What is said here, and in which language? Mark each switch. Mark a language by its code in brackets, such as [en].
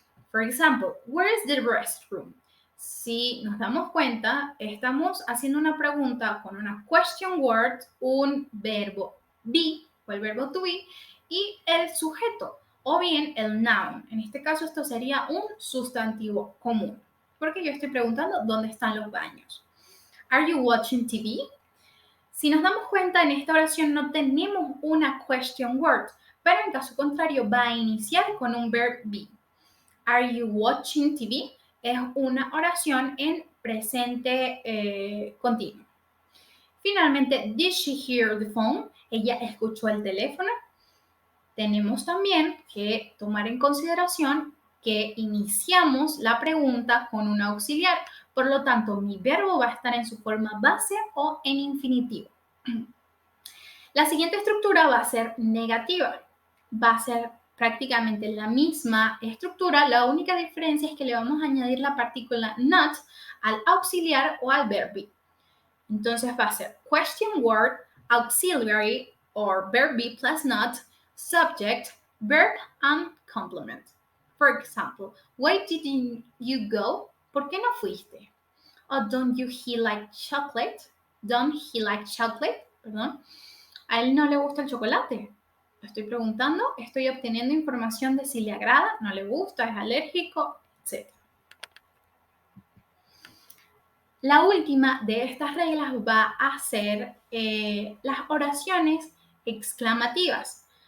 [en] For example, where is the restroom? [es] Si nos damos cuenta, estamos haciendo una pregunta con una question word, un verbo be o el verbo to be y el sujeto o bien el noun. En este caso esto sería un sustantivo común porque yo estoy preguntando dónde están los baños. [en] Are you watching TV? [es] Si nos damos cuenta, en esta oración no tenemos una question word, pero en caso contrario va a iniciar con un verb be. [en] Are you watching TV? [es] Es una oración en presente continuo. [en] Finalmente, did she hear the phone? [es] Ella escuchó el teléfono. Tenemos también que tomar en consideración que iniciamos la pregunta con un auxiliar. Por lo tanto, mi verbo va a estar en su forma base o en infinitivo. La siguiente estructura va a ser negativa. Va a ser prácticamente la misma estructura. La única diferencia es que le vamos a añadir la partícula not al auxiliar o al verb be. Entonces va a ser [en] question word, auxiliary or verb be plus not, subject, verb and complement. For example, why didn't you go? [es] ¿Por qué no fuiste? [en] Oh, don't he like chocolate? Don't he like chocolate? [es] Perdón. ¿A él no le gusta el chocolate? Lo estoy preguntando, estoy obteniendo información de si le agrada, no le gusta, es alérgico, etc. La última de estas reglas va a ser las oraciones exclamativas.